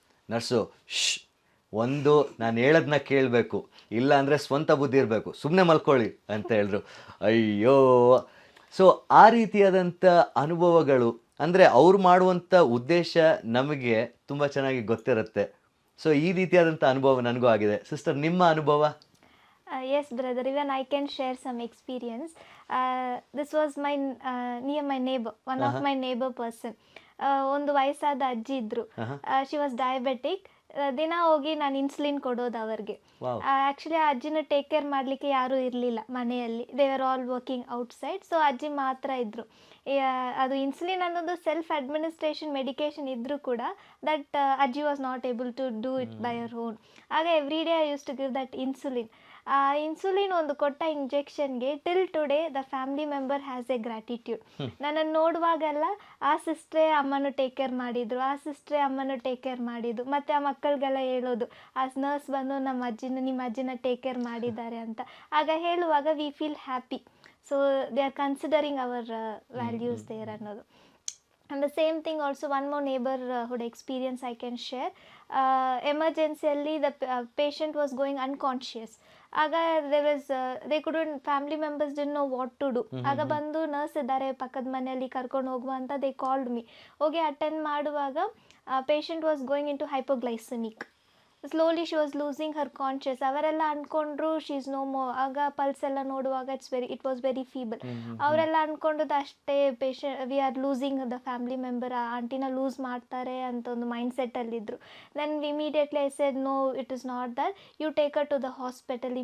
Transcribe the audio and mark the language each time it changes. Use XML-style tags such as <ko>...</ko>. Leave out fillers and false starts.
<kn>Nurse ಒಂದು ನಾನು ಹೇಳೋದನ್ನ ಕೇಳಬೇಕು, ಇಲ್ಲ ಅಂದರೆ ಸ್ವಂತ ಬುದ್ಧಿ ಇರಬೇಕು, ಸುಮ್ಮನೆ ಮಲ್ಕೊಳ್ಳಿ ಅಂತ ಹೇಳಿದ್ರು. ಅಯ್ಯೋ! ಸೊ ಆ ರೀತಿಯಾದಂಥ ಅನುಭವಗಳು ಅಂದರೆ ಅವ್ರು ಮಾಡುವಂಥ ಉದ್ದೇಶ ನಮಗೆ ತುಂಬ ಚೆನ್ನಾಗಿ ಗೊತ್ತಿರುತ್ತೆ. ಸೊ ಈ ರೀತಿಯಾದಂಥ ಅನುಭವ ನನಗೂ ಆಗಿದೆ. ಸಿಸ್ಟರ್, ನಿಮ್ಮ ಅನುಭವ?</kn> <en>Yes, brother. Even I can share some experience. This was my near my neighbor, one of my neighbor person.</en> <kn>ಒಂದು ವಯಸ್ಸಾದ ಅಜ್ಜಿ ಇದ್ರು.</kn> <en>She was diabetic.</en> <kn>ದಿನ ಹೋಗಿ ನಾನು ಇನ್ಸುಲಿನ್ ಕೊಡೋದು ಅವ್ರಿಗೆ. ಆ್ಯಕ್ಚುಲಿ ಆ ಅಜ್ಜಿನ ಟೇಕ್ ಕೇರ್ ಮಾಡಲಿಕ್ಕೆ ಯಾರೂ ಇರಲಿಲ್ಲ ಮನೆಯಲ್ಲಿ.</kn> <en>They are all working outside.</en> <kn>So ಅಜ್ಜಿ ಮಾತ್ರ ಇದ್ದರು. ಅದು ಇನ್ಸುಲಿನ್ ಅನ್ನೋದು ಸೆಲ್ಫ್ ಅಡ್ಮಿನಿಸ್ಟ್ರೇಷನ್ ಮೆಡಿಕೇಶನ್ ಇದ್ದರೂ ಕೂಡ</kn> <en>That ಅಜ್ಜಿ was not able to do it by our own. ಆಗ every day I use to give that insulin.</en> <kn>ಆ ಇನ್ಸುಲಿನ್ ಒಂದು ಕೊಟ್ಟ ಇಂಜೆಕ್ಷನ್ಗೆ</kn> <en>Till today the family member has a gratitude.</en> <kn>ನನ್ನನ್ನು ನೋಡುವಾಗೆಲ್ಲ ಆ ಸಿಸ್ಟ್ರೇ ಅಮ್ಮನ ಟೇಕ್ ಕೇರ್ ಮಾಡಿದ್ರು, ಆ ಸಿಸ್ಟ್ರೇ ಅಮ್ಮನ ಟೇಕ್ ಕೇರ್ ಮಾಡಿದ್ದು. ಮತ್ತು ಆ ಮಕ್ಕಳಿಗೆಲ್ಲ ಹೇಳೋದು, ಆ ನರ್ಸ್ ಬಂದು ನಿಮ್ಮ ಅಜ್ಜಿನ ಟೇಕ್ ಕೇರ್ ಮಾಡಿದ್ದಾರೆ ಅಂತ. ಆಗ ಹೇಳುವಾಗ</kn> <en>We feel happy. So they are considering our values there ಅನ್ನೋದು. And the same thing also, one more neighborhood experience I can share. Emergency the patient was going unconscious.</en> <kn>ಆಗ</kn> <en>they couldn't, family members didn't know what to do.</en> <kn>ಆಗ ಬಂದು nurse ಇದ್ದಾರೆ ಪಕ್ಕದ ಮನೆಯಲ್ಲಿ, ಕರ್ಕೊಂಡು ಹೋಗುವ ಅಂತ</kn> <en>they called me.</en> <kn>ಹೋಗಿ ಅಟೆಂಡ್ ಮಾಡುವಾಗ</kn> <en>patient was going into hypoglycemic. Slowly she was losing her conscious.</en> <kn>ಅವರೆಲ್ಲ ಅಂದ್ಕೊಂಡ್ರು</kn> <en>She is no more.</en> <kn>ಆಗ ಪಲ್ಸ್ ಎಲ್ಲ ನೋಡುವಾಗ</kn> <en>It was very feeble.</en> <kn>ಅವರೆಲ್ಲ ಅಂದ್ಕೊಂಡದ್ದು ಅಷ್ಟೇ,</kn> <en>we are losing the family member,</en> <kn>ಆ ಆಂಟಿನ ಲೂಸ್ ಮಾಡ್ತಾರೆ ಅಂತ ಒಂದು mind ಸೆಟ್ಟಲ್ಲಿದ್ದರು.</kn> <en>Then immediately I said no, it is not that, you take her to the hospital.</en>